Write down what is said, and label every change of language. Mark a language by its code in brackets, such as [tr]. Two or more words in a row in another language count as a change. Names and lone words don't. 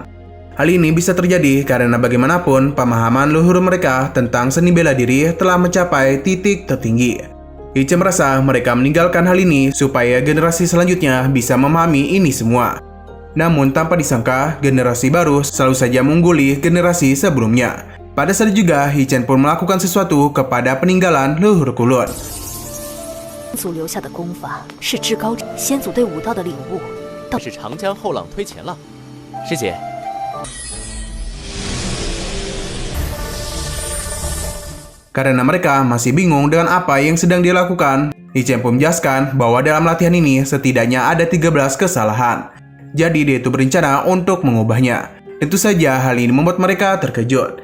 [id] Hal ini bisa terjadi karena bagaimanapun pemahaman leluhur mereka tentang seni bela diri telah mencapai titik tertinggi. Hichen merasa mereka meninggalkan hal ini supaya generasi selanjutnya bisa memahami ini semua. Namun tanpa disangka, generasi baru selalu saja mengungguli generasi sebelumnya. Pada saat juga, Hichen pun melakukan sesuatu kepada peninggalan leluhur Kulon. [zh] 祖留下的功法是至高先祖对武道的领悟，是长江后浪推前浪，师姐。 [id] Karena mereka masih bingung dengan apa yang sedang dia lakukan, Hichen pun menjelaskan bahwa dalam latihan ini setidaknya ada 13 kesalahan. Jadi dia itu berencana untuk mengubahnya. Tentu saja hal ini membuat mereka terkejut.